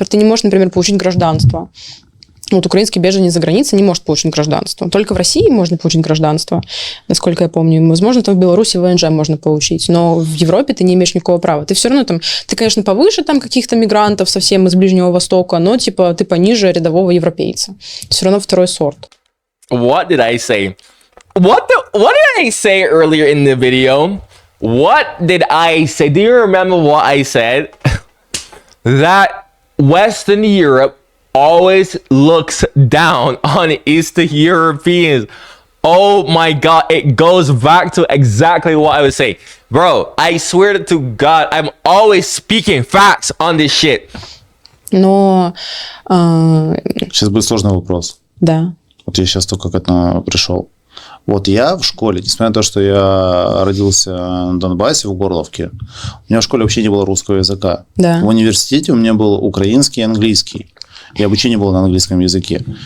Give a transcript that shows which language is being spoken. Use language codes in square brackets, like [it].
[ru] Ты не можешь, например, получить гражданство. Вот украинский беженец за границей не может получить гражданство. Только в России можно получить гражданство, насколько я помню. Возможно, там в Беларуси ВНЖ можно получить. Но в Европе ты не имеешь никакого права. Ты все равно там... Ты, конечно, повыше там каких-то мигрантов совсем из Ближнего Востока, но, типа, ты пониже рядового европейца. Все равно второй сорт. [en] What did I say? What did I say earlier in the video? What did I say? Do you remember what I said? That Western Europe always looks down on Eastern Europeans. Oh my God, it goes back to exactly what I was saying. Bro, I swear to God, I'm always speaking facts on this shit. [ru] Но... Сейчас будет сложный вопрос. Да. Вот я сейчас только к этому пришел. Вот я в школе, несмотря на то, что я родился на Донбассе, в Горловке, у меня в школе вообще не было русского языка. Да. В университете у меня был украинский и английский. И обучение было на английском языке.